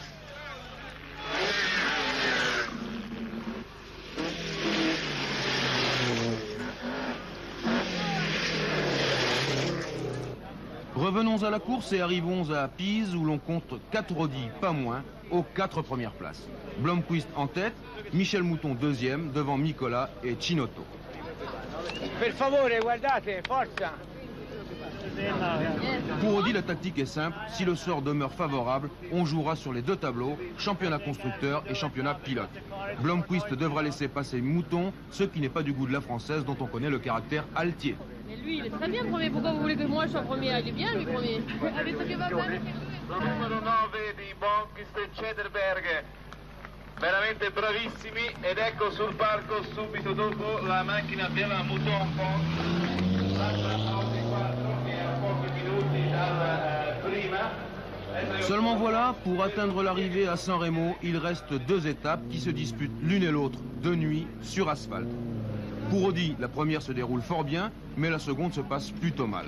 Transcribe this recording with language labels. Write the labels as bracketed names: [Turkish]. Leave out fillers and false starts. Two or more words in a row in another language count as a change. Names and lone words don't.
[French] Revenons à la course et arrivons à Pise où l'on compte 4 Audi, pas moins, aux 4 premières places. Blomqvist en tête, Michèle Mouton deuxième, devant Mikola et Chinotto. [Italian] Per favore, guardate, forza! [French] Pour Audi, la tactique est simple. Si le sort demeure favorable, on jouera sur les 2 tableaux, championnat constructeur et championnat pilote. Blomqvist devra laisser passer Mouton, ce qui n'est pas du goût de la française dont on connaît le caractère altier. Mais lui, il est très bien premier. Pourquoi vous voulez que moi je sois premier? Il est bien, lui, premier. [Italian] Avete che va bene? Numero 9 di Blomqvist e Cederberg, veramente bravissimi, ed ecco sul palco subito dopo la macchina della Mouton [French] Seulement voilà, pour atteindre l'arrivée à San Remo, il reste 2 étapes qui se disputent l'une et l'autre de nuit sur asphalte. Pour Audi, la première se déroule fort bien, mais la seconde se passe plutôt mal.